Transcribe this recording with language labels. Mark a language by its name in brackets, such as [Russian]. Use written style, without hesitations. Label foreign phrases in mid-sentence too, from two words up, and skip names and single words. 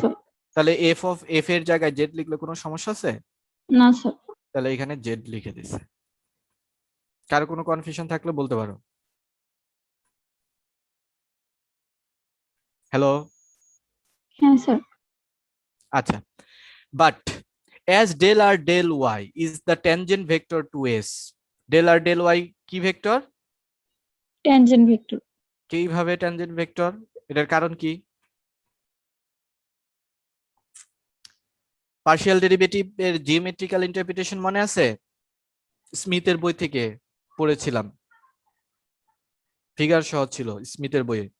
[Bangla] তাহলে এফ এর জায়গায় জেড লিখলে কোনো সমস্যা আছে? না স্যার। তাহলে এখানে জেড লিখে দিছে। কারো কোনো কনফিউশন থাকলে বলতে পারো। হ্যালো? হ্যাঁ স্যার। আচ্ছা, [English] বাট as del r del y is the tangent vector to s, del r del y [Bangla] কি ভেক্টর? [English] tangent vector. কিভাবে tangent vector? এটার কারণ কি? partial derivative [Bangla] এর [English] geometrical interpretation [Bangla] মনে আছে? স্মিথের বই থেকে পড়েছিলাম, ফিগার সহ ছিল স্মিথের বইয়ে।